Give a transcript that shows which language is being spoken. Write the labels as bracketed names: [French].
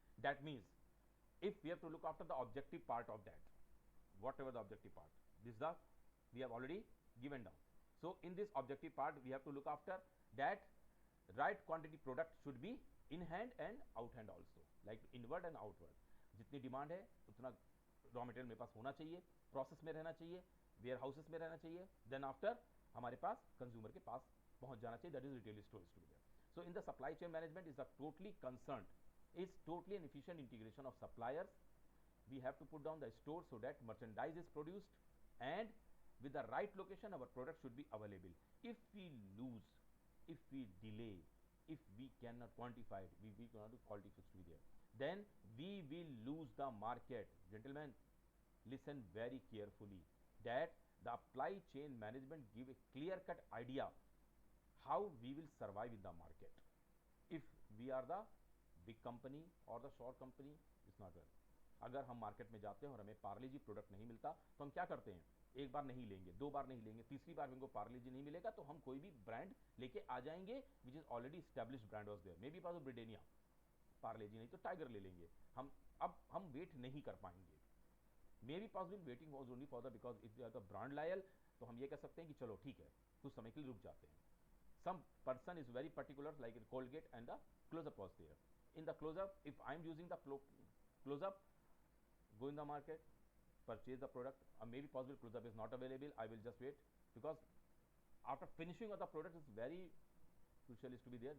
[English] That means if we have to look after the objective part of that, whatever the objective part, this is we have already given down. So in this objective part we have to look after that right quantity product should be in hand and out hand also, like inward and outward. [Hindi] जितनी demand है उतना raw material मेरे पास होना चाहिए, process में रहना चाहिए, where houses में रहना चाहिए, देन आफ्टर हमारे पास कंज्यूमर के पास पहुंच जाना चाहिए, [English] That is retail storage to be there. So in the supply chain management is a totally concerned, is totally an efficient integration of suppliers. We have to put down the store so that merchandise is produced, and with the right location our product should be available. If we lose, if we delay, if we cannot quantify it, we cannot do quality fix to be there, then we will lose the market. Gentlemen, listen very carefully that the supply chain management give a clear cut idea how we will survive in the market. If we are the big company or the short company, it's not well. [Hindi] अगर हम market में जाते हैं और हमें पार्ले जी product नहीं मिलता तो हम क्या करते हैं, एक बार नहीं लेंगे, दो बार नहीं लेंगे, तीसरी बार हमको पार्ले जी नहीं मिलेगा तो हम कोई भी ब्रांड लेके आ जाएंगे [English] which is already established brand was there, [Hindi] may be पास ब्रिटेनिया, पार्ले जी नहीं तो टाइगर ले लेंगे हम. अब हम वेट नहीं कर पाएंगे, [English] may be possible waiting was only for the, because if you are the brand loyal [Hindi] तो हम ये कह सकते हैं कि चलो ठीक है कुछ समय के लिए रुक जाते हैं. [English] Some person is very particular, like in Colgate and the close-up was there. In the close-up, if I am using the close-up, go in the market, purchase the product. Maybe possible close-up is not available. I will just wait, because after finishing of the product is very crucial is to be there.